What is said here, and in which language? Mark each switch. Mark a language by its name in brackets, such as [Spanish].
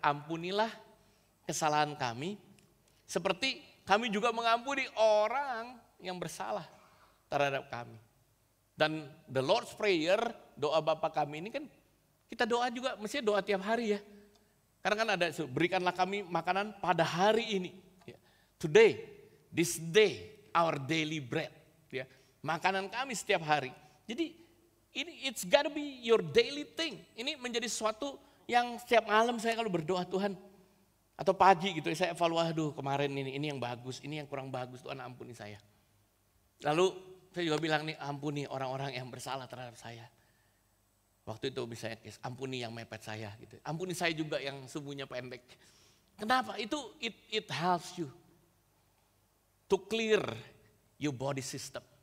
[Indonesian] Ampunilah kesalahan kami, seperti kami juga mengampuni orang yang bersalah terhadap kami. Dan the Lord's Prayer, doa Bapa kami ini kan kita doa juga, mestinya doa tiap hari ya. Karena kan ada, berikanlah kami makanan pada hari ini. [English] Today, this day, our daily bread. [Indonesian] Ya, makanan kami setiap hari. Jadi ini [English] it's gotta be your daily thing. [Indonesian] Ini menjadi sesuatu yang setiap malam saya kalau berdoa Tuhan. Atau pagi gitu saya evaluasi, kemarin ini yang bagus, ini yang kurang bagus, Tuhan ampuni saya. Lalu saya juga bilang nih, ampuni orang-orang yang bersalah terhadap saya. Waktu itu bisa ampuni yang mepet saya gitu. Ampuni saya juga yang sumbunya pendek. Kenapa? Itu [English] it helps you to clear your body system.